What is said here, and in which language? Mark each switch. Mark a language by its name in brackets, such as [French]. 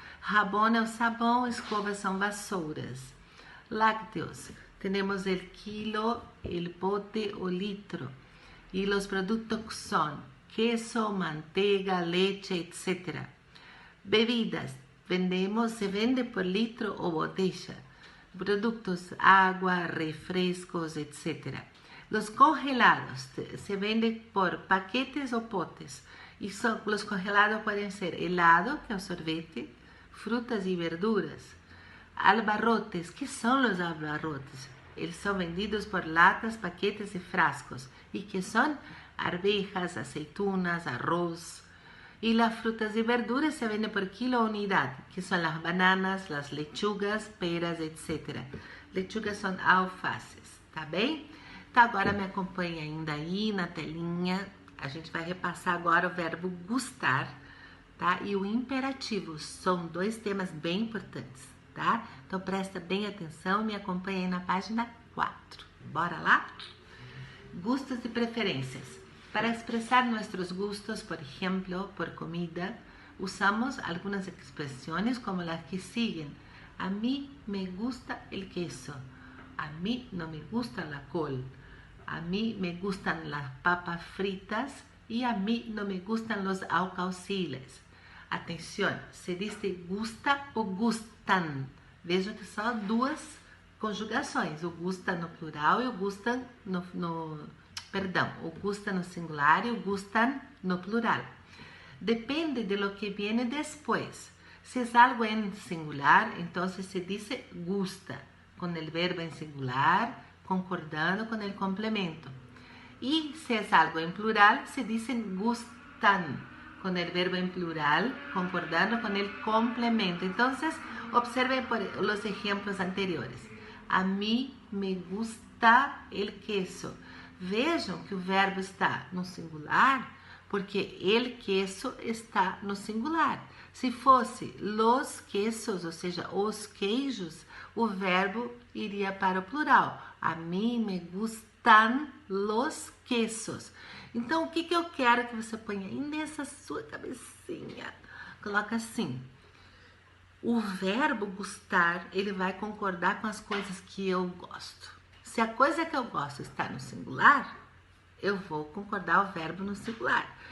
[Portuguese] Jabón é o sabão, escovas são vassouras. Lácteos, temos o quilo, o pote, o litro. E os produtos são queso, manteiga, leche, etc. Bebidas, se vende por litro ou botella. [Spanish] Productos, agua, refrescos, etc. Los congelados, se vende por paquetes [Portuguese] ou potes. E os congelados podem ser helado, que é o sorvete, frutas e verduras. Albarrotes, que são os albarrotes? Eles são vendidos por latas, paquetes e frascos. E que são arvejas, aceitunas, arroz. [Spanish] Y las frutas y verduras se venden por kilo o unidad, que son las bananas, las lechugas, peras, etc. [Portuguese] Lechugas são alfaces, tá bem? Então agora me acompanha ainda aí na telinha. A gente vai repassar agora o verbo gustar, tá? E o imperativo. São dois temas bem importantes, tá? Então presta bem atenção e me acompanha aí na página 4. Bora lá? Gustos e preferências. [Spanish] Para expresar nuestros gustos, por ejemplo, por comida, usamos algunas expresiones como las que siguen. A mí me gusta el queso. A mí no me gusta la col. A mí me gustan las papas fritas e a mí no me gustan los alcauciles. [Portuguese] Atenção, se diz gusta ou gustan. Vejam que são duas conjugações, o gusta no plural e o gustan o gusta no singular e o gustan no plural. [Spanish] Depende de lo que viene después. Si es algo en singular, entonces se dice gusta, con el verbo en singular, concordando con el complemento. Y si es algo en plural, se dice gustan, con el verbo en plural, concordando con el complemento. Entonces, observen por los ejemplos anteriores. A mí me gusta el queso. [Portuguese] Vejam que o verbo está no singular, porque [Spanish] el queso [Portuguese] está no singular. Se fosse [Spanish] los quesos, [Portuguese] ou seja, os queijos, o verbo iria para o plural. [Spanish] A mim me gustan los quesos. [Portuguese] Então, o que eu quero que você ponha aí nessa sua cabecinha? Coloca assim. O verbo gustar, ele vai concordar com as coisas que eu gosto. Se a coisa que eu gosto está no singular, eu vou concordar o verbo no singular.